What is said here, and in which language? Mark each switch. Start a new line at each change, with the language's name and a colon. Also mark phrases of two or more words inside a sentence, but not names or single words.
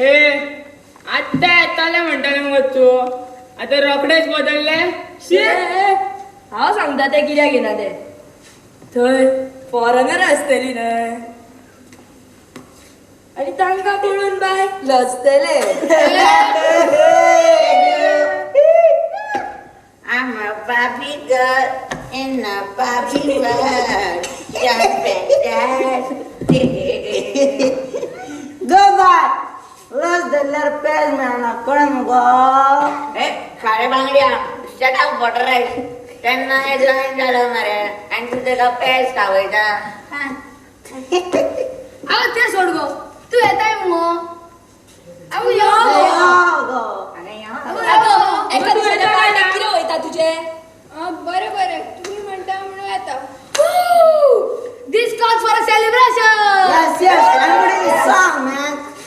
Konkani: ए आत्ता येताले म्हणटाले मग तू आता रोकडेच बदलले हांव सांगता ते कित्याक येना ते थंय फॉरेनर आसतली न्हय आनी तांकां पळोवन बाय लजतले
English: I'm a Barbie girl in a Barbie world. Just fantastic.
Konkani: गो बाय लस धरल्यार पेज मेळना कळ्ळें मुगो ए खारे बांगड्या
English: shut up water rice
Konkani: त्यांना हे जॉईन झालं मरे आणि तू त्याला पेज खावयता अगो ते सोड गो तू येताय मुगो अगो यो गो एका दिसाच्या पार्टीक कितें वयता तुजे बरें बरें तुमी म्हणटा म्हणून येता
English: This calls for a celebration. Yes, yes, everybody song, man.